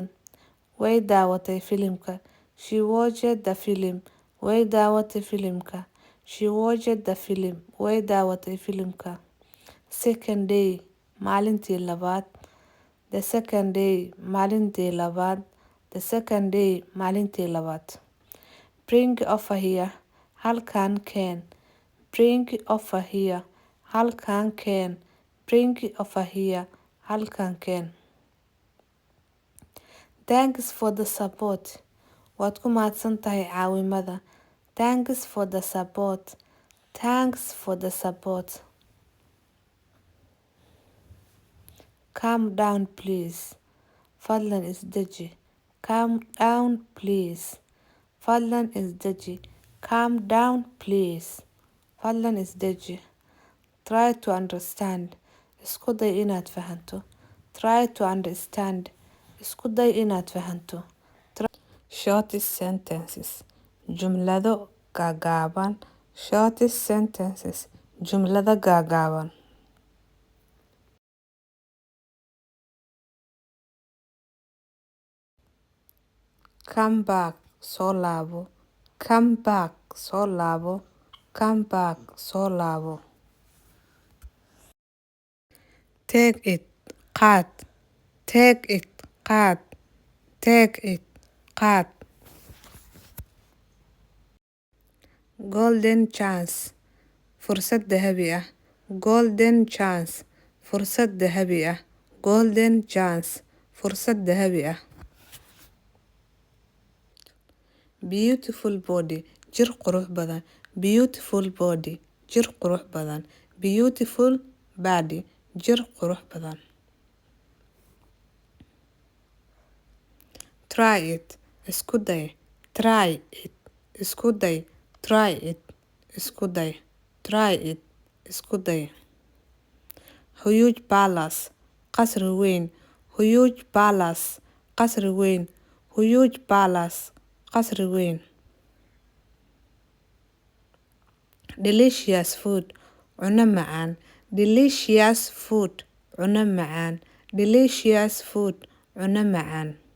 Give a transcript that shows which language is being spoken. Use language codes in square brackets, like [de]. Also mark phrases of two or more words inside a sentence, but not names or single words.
[so] Way daawatay filimka. [en] She watched the film. [so] Way daawatay filimka. [en] She watched the film. [so] Way daawatay filimka. [en] Second day, [so] maalintii labaad. [en] The second day, [so] maalintii labaad. [en] The second day, [so] maalintii labaad. [en] Bring over here. [so] Halkan keen. [en] Bring over here. [so] Halkan keen. [en] Bring over here. [so] Halkan keen. [en] Thanks for the support. [so] Waad ku mahadsan tahay caawimada. [en] Thanks for the support. Thanks for the support. Calm down please. [so] Fadlan isdeji. [en] Calm down please. [so] Fadlan isdeji. [en] Calm down please. [so] Fadlan isdeji. [en] Try to understand. [so] Isku day inaad fahanto. [en] Try to understand. [so] Isku day inaad fahanto. [en] Shortest sentences. [so] Jumlado gaagaaban. [en] Shortest sentences. [so] Jumlada gaagaaban. [en] Come back. [so] Soo laabo. [en] Come back. [so] Soo laabo. [en] Come back. [so] Soo laabo. [en] Take it. Qaad. Take it. Qaad. Take it. [so] Qaad. [en] Golden chance. [so] Fursad dahabi ah. [en] Golden chance. [so] Fursad dahabi ah. [en] Golden chance. [so] Fursad dahabi ah. [en] Beautiful body. [so] Jir qurux badan. [en] Beautiful body. [so] Jir qurux badan. [en] Beautiful body. [so] Jir qurux badan. [en] Try it. [so] Isku day. [en] Try it. [so] Isku day. [en] Try it. [so] Isku day. [en] Try it. [so] Isku day. [en] Huge palace. [so] Qasri weyn. [en] Huge palace. [so] Qasri weyn. [en] Huge palace. [so] Qasri weyn. [en] Delicious food. [so] Cunno macaan. [en] Delicious food. [so] Cunno macaan. [en] Delicious food. [so] Cunno macaan.